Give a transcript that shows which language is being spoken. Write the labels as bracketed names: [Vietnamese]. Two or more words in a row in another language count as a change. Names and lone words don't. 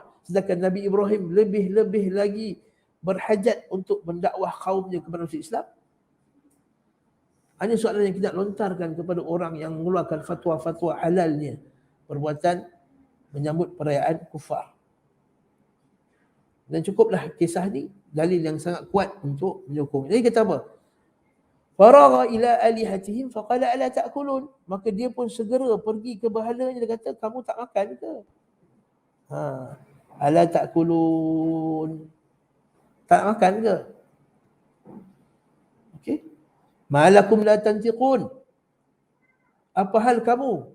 [Malay] Sedangkan Nabi Ibrahim lebih-lebih lagi berhajat untuk mendakwah kaumnya kepada masuk Islam. Hanya soalan yang kita lontarkan kepada orang yang mengeluarkan fatwa-fatwa halalnya perbuatan menyambut perayaan kufar. Dan cukuplah kisah ni dalil yang sangat kuat untuk menyokong. Jadi kata apa? [Arabic] فراغ إلى آلهتهم فقال ألا تأكلون. [Malay] Maka dia pun segera pergi ke berhalanya, dia kata, kamu tak makan ke? [Arabic] ألا تأكلون. [Malay] Tak makan ke? Okey. [Arabic] ما لكم لا تنطقون. [Malay] Apa hal kamu?